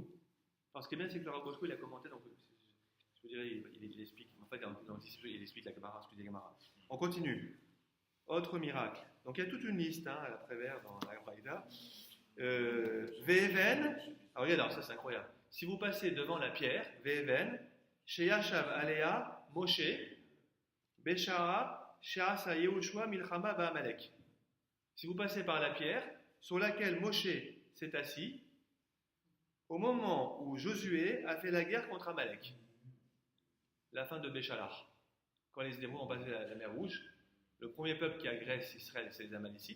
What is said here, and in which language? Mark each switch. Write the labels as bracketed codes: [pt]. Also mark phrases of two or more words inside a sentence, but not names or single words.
[fr] Alors, ce qui est bien, c'est que le Rav Boshko, il a commenté, donc je dirais, il explique. En fait, il explique la Gemara, ce que dit la Gemara. On continue. Autre miracle. Donc, il y a toute une liste à la Prévert dans la Braïda. Ve'even. Alors, regarde, ça c'est incroyable. Si vous passez devant la pierre, [he] ואבן שישב עליה משה בשעה שעשה יהושע מלחמה בעמלק. [fr] Si vous passez par la pierre, sur laquelle Moshe s'est assis, au moment où Josué a fait la guerre contre Amalek. La fin de Béchalar. Quand les Hébreux ont passé la mer Rouge, le premier peuple qui agresse Israël, c'est les Amalécites.